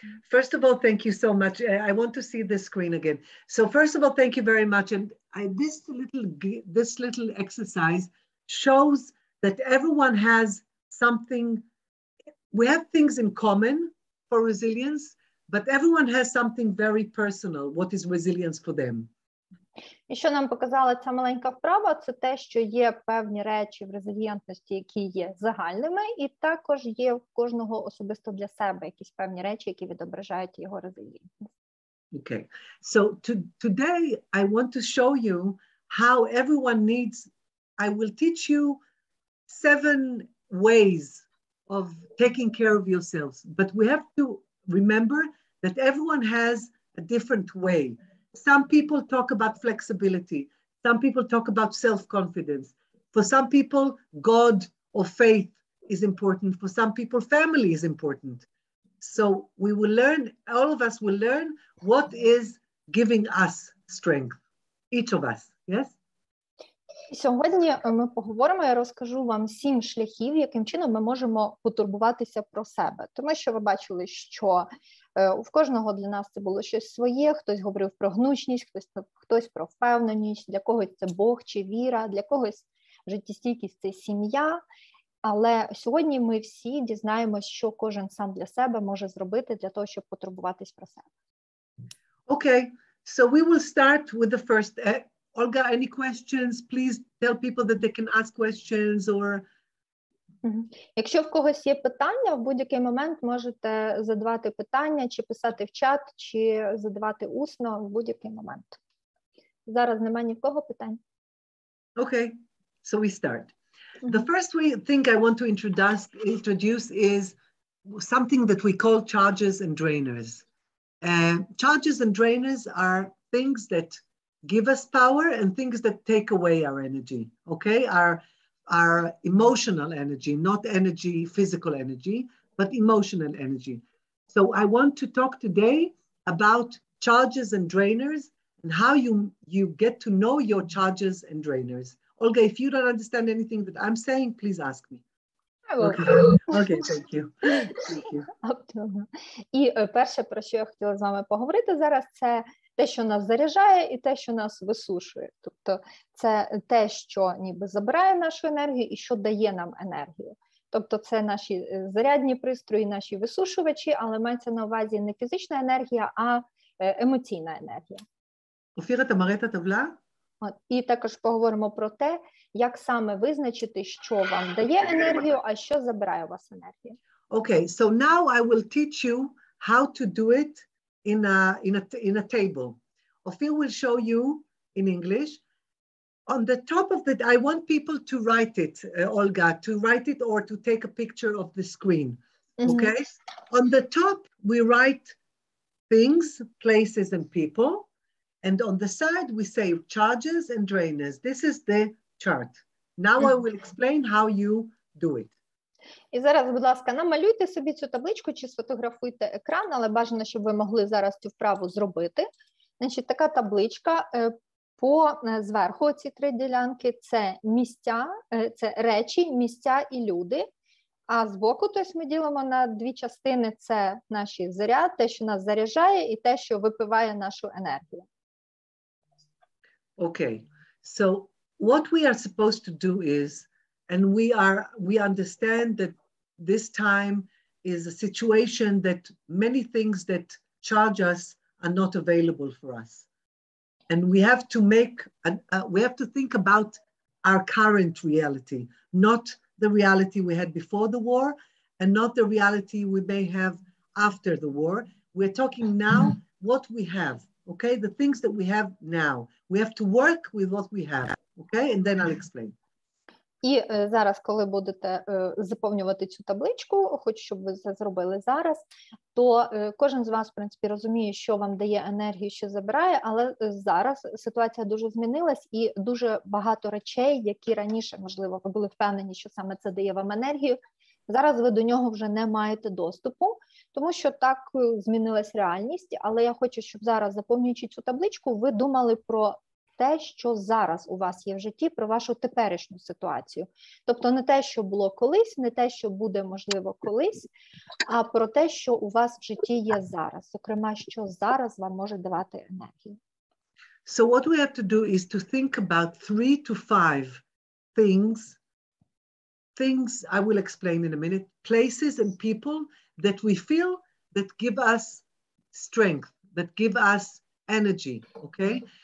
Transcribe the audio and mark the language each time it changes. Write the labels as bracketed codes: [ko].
[en] First of all, thank you so much. I want to see the screen again. So first of all, thank you very much. And this little exercise shows that everyone has something. We have things in common for resilience, but everyone has something very personal. What is resilience for them? [uk] І що нам показала ця маленька вправа, це те, що є певні речі в резильєнтності, які є загальними, і також є в кожного особисто для себе якісь певні речі, які відображають його резильєнтність. [en] Okay. So today I want to show you how everyone needs, I will teach you 7 ways of taking care of yourselves, but we have to remember that everyone has a different way. Some people talk about flexibility. Some people talk about self-confidence. For some people, God or faith is important. For some people, family is important. So we will learn, all of us will learn what is giving us strength, each of us, yes? [uk] Сьогодні ми поговоримо, я розкажу вам 7 шляхів, яким чином ми можемо потурбуватися про себе. Тому що ви бачили, що в кожного для нас це було щось своє, хтось говорив про гнучність, хтось про впевненість, для когось це Бог чи віра, для когось життєстійкість – це сім'я. Але сьогодні ми всі дізнаємось, що кожен сам для себе може зробити для того, щоб потурбуватись про себе. [en] Okay, so we will start with the first. Olga, any questions? Please tell people that they can ask questions or... [uk] Якщо в когось є питання, в будь-який момент можете задавати питання, чи писати в чат, чи задавати усно в будь-який момент. Зараз немає ні в кого питань. [en] Okay, so we start. The first thing I want to introduce is something that we call charges and drainers. Charges and drainers are things that give us power and things that take away our energy, okay? Our emotional energy, not energy, physical energy, but emotional energy. So I want to talk today about charges and drainers and how you get to know your charges and drainers. Olga, if you don't understand anything that I'm saying, please ask me. I will. Okay, thank you. Thank you. [uk] І перше, про що я хотіла з вами поговорити зараз, це те, що нас заряджає, і те, що нас висушує. Тобто це те, що ніби забирає нашу енергію і що дає нам енергію. Тобто це наші зарядні пристрої, наші висушувачі, але мається на увазі не фізична енергія, а емоційна енергія. [he] Офіра, ти марета тавла? [uk] І також поговоримо про те, як саме визначити, що вам дає енергію, а що забирає у вас енергію. [en] Okay, so now I will teach you how to do it in a table. Ophir will show you in English On the top of it, I want people to write it, Olga, to write it or to take a picture of the screen, okay? On the top, we write things, places, and people. And on the side, we say charges and drainers. This is the chart. Now I will explain how you do it. [uk] І зараз, будь ласка, намалюйте собі цю табличку чи сфотографуйте екран, але бажано, щоб ви могли зараз цю вправу зробити. Значить, така табличка, зверху ці три ділянки – це місця, це речі, місця і люди. А збоку, тобто ми ділимо на дві частини – це наші заряд, те, що нас заряджає, і те, що випиває нашу енергію. [en] Okay, so what we are supposed to do is, and we understand that this time is a situation that many things that charge us are not available for us. And we have to we have to think about our current reality, not the reality we had before the war and not the reality we may have after the war. We're talking now what we have, okay? The things that we have now. We have to work with what we have, okay? And then I'll explain. [uk] І зараз, коли будете заповнювати цю табличку, хочу, щоб ви це зробили зараз, то кожен з вас, в принципі, розуміє, що вам дає енергію, що забирає, але зараз ситуація дуже змінилась і дуже багато речей, які раніше, можливо, ви були впевнені, що саме це дає вам енергію, зараз ви до нього вже не маєте доступу, тому що так змінилась реальність, але я хочу, щоб зараз, заповнюючи цю табличку, ви думали про те, що зараз у вас є в житті, про вашу теперішню ситуацію. Тобто не те, що було колись, не те, що буде, можливо, колись, а про те, що у вас в житті є зараз. Зокрема, що зараз вам може давати енергію. [en] So what we have to do is to think about 3 to 5 things I will explain in a minute, places and people that we feel that give us strength, that give us energy, okay?